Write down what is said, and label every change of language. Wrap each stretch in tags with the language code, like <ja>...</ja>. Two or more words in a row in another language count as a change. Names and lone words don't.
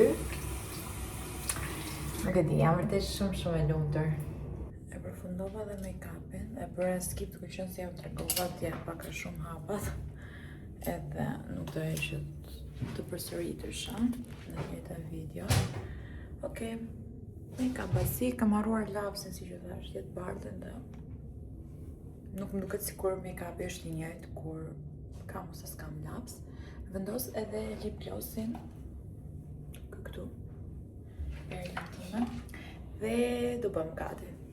<sq>Nuk e di, jam vërtet shumë e lumtur. E përfundova dhe make-upin, e bëra skip të qenë se jam tregova dje pak a shumë hapat. Edhe nuk doja që të përsëritesha në njëjtën video. Okej.</sq> <en>Make-up basic,</en> <sq>kam harruar lapsin si që thash, jetë bardhën dhe nuk më duket sikur make-upi është i njëjtë kur kam ose s'kam laps. Vendos edhe</sq> <en>lip glossin</en> <sq>këtu. Perlën time. Dhe do bëm gati.</sq>